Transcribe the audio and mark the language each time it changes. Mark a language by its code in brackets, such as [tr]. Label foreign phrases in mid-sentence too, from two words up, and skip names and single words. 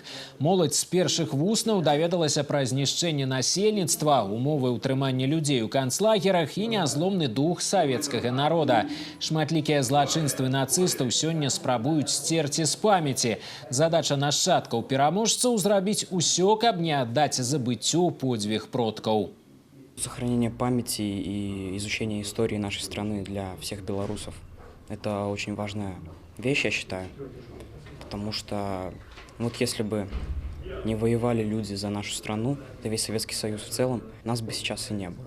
[be] Моладзь з першых вуснаў даведалася пра знішчэнне насельніцтва, умовы ўтрымання людзей у канцлагерах і нязломны дух савецкага народа. Шматлікія злачынствы нацыстаў сёння спрабуюць сцерці з памяці. Задача нашчадкаў пераможцаў зрабіць усё, каб не аддаць забыццю подзвіг продкаў. [ru] Сохранение памяти и изучение истории нашей страны для всех белорусов – это очень важная вещь, я считаю. потому что вот если бы не воевали люди за нашу страну, да весь Советский Союз в целом, нас бы сейчас и не было.